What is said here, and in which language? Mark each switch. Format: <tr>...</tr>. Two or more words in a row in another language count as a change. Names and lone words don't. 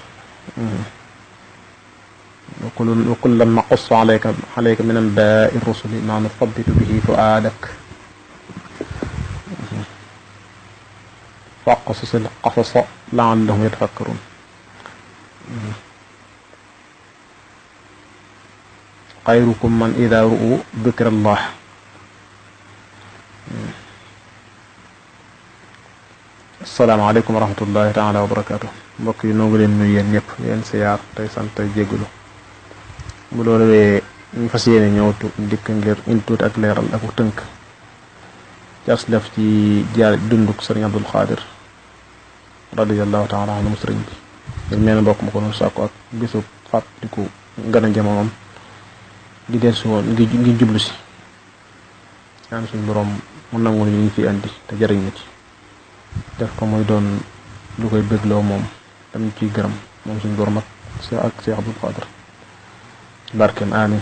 <ar>وكلا نقص عليك من أنباء الرسل ما نثبت به فؤادك فاقصص القصص لعلهم يتفكرون. خيركم من إذا رؤوا ذكر الله. السلام عليكم ورحمة الله تعالى وبركاته.</ar> <wo>mbokk yi noo ngi leen nuyu yéen ñëpp yéen siyaar tey sant tey jégalu bu loolu wee ñu fas yéene ñëw dikk ngir indi tuuti ak leeral ak tënk jas def ci jaar dunduk sëriñ Abdul Xaadir</wo> <ar>رضي الله تعالى عنه</ar> <wo>sëriñ bi ngir mel ne mbokk ma ko noonu sàkku ak bisu fàttaliku gën a jamonoom di dellusi woon ngi jublu si ñaan suñu borom mu nangu ñu fi andi te jëriñ na ci def ko muy doon lu koy bégloo moom tam ciy gërëm moom suñu borom ak Cheikh Abdul Xaadir barkeem amin.</wo>